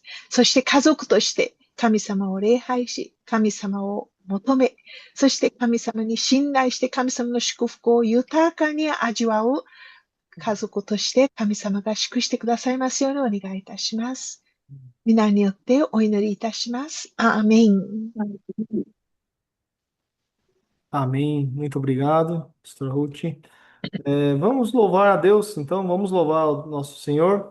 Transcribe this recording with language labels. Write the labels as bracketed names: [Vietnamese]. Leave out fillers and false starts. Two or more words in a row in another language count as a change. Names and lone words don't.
[Japanese] そして家族として神様を礼拝し、神様を求め、そして神様に信頼して神様の祝福を豊かに味わう家族として神様が祝してくださいますようにお願いいたします。皆によってお祈りいたします。アーメン。 [Portuguese] Amém. Muito obrigado, pastor Ruth. Vamos louvar a Deus, então, vamos louvar o nosso Senhor.